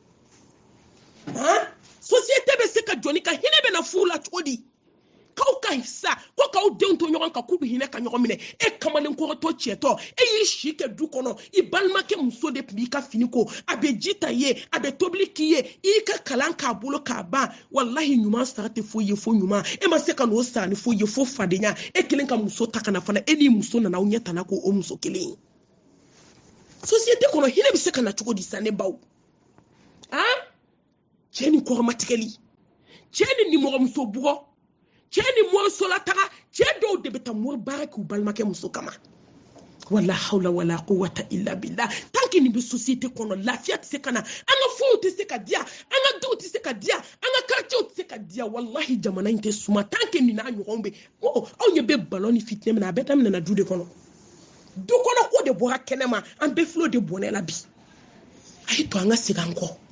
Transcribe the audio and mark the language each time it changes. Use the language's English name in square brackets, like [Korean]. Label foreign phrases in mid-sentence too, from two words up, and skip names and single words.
[Bambara] société bɛ se ka jɔ ni ka hinɛ bɛ na furu la cogo di k'aw ka sa ko k'aw denw to ɲɔgɔn kan k'u bɛ hinɛ ka ɲɔgɔn minɛ e kamalen kɔrɔtɔ cɛtɔ e y'i si kɛ du kɔnɔ i balimakɛ muso de tun b'i ka fini ko a bɛ ji ta i ye a bɛ tobili k'i ye i ka kalan k'a bolo k'a ban wallahi ɲuman sara tɛ foyi ye fo ɲuman e ma se ka n'o sara ni foyi ye fo fadenya e kelen ka muso ta kana fana e n'i muso nana aw ɲɛ tana ko o muso kelen société kɔnɔ hinɛ bɛ se ka na cogo di sa ne baw cɛ ni kɔrɔmatigɛli cɛ ni nimɔgɔmuso bugɔ cɛ ni morisola taga cɛ dɔw de bɛ taa mori baara k'u balimakɛ muso kama [Arabic] ولا حول ولا قوة إلا بالله [French] tant que [Bambara] nin bɛ société kɔnɔ lafiya tɛ se ka na an ka fow tɛ se ka diya an ka duw tɛ se ka diya an ka quartiers tɛ se ka diya wallahi jamana in tɛ suma [French] tant que [Bambara] nin n'a ɲɔgɔn bɛ aw ɲɛ bɛ ballon ni fitinɛ min na a bɛɛ daminɛna du de kɔnɔ du kɔnɔ ko de bɔra kɛnɛma an bɛɛ filɛ o de bɔnɛ la bi a ye to an ka segin an kɔ